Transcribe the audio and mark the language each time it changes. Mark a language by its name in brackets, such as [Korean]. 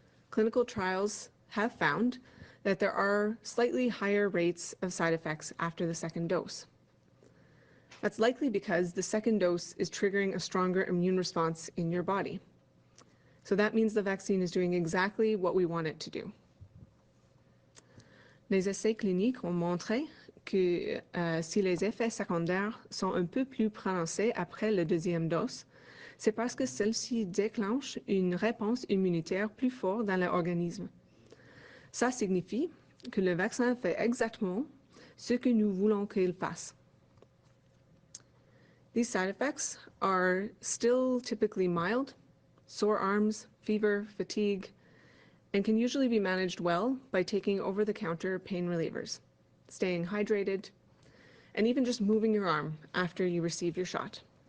[English] Clinical trials have found that there are slightly higher rates of side effects after the second dose. That's likely because the second dose is triggering a stronger immune response in your body. So that means the vaccine is doing exactly what we want it to do. [French] Les essais cliniques ont montré que si les effets secondaires sont un peu plus prononcés après la deuxième dose, c'est parce que celle-ci déclenche une réponse immunitaire plus forte dans l'organisme. Ça signifie que le vaccin fait exactement ce que nous voulons qu'il fasse. [English] These side effects are still typically mild, sore arms, fever, fatigue, and can usually be managed well by taking over-the-counter pain relievers, staying hydrated, and even just moving your arm after you receive your shot.